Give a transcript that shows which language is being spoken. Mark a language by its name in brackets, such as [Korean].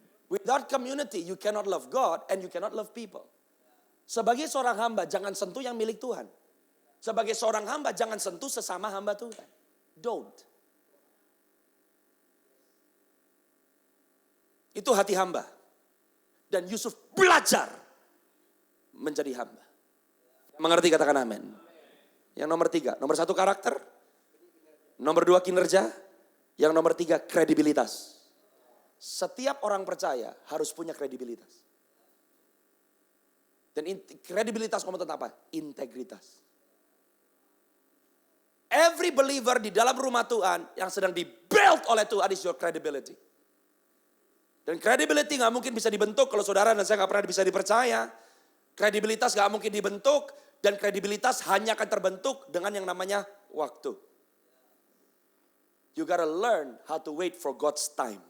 [English] Without community, you cannot love God and you cannot love people. [Indonesian] Sebagai seorang hamba, jangan sentuh yang milik Tuhan. Sebagai seorang hamba, jangan sentuh sesama hamba Tuhan. [English] Don't. [Indonesian] Itu hati hamba. Dan Yusuf belajar menjadi hamba. Mengerti katakan amin. Yang nomor 3, nomor 1 karakter. Nomor 2 kinerja. Yang nomor 3 kredibilitas. Setiap orang percaya harus punya kredibilitas. Dan kredibilitas ngomong tentang apa? Integritas. [English] Every believer [Indonesian] di dalam rumah Tuhan yang sedang di-build oleh Tuhan [English] is your credibility. [Indonesian] Dan credibility gak mungkin bisa dibentuk kalau saudara dan saya gak pernah bisa dipercaya. Kredibilitas gak mungkin dibentuk dan kredibilitas hanya akan terbentuk dengan yang namanya waktu. [English] You gotta learn how to wait for God's time.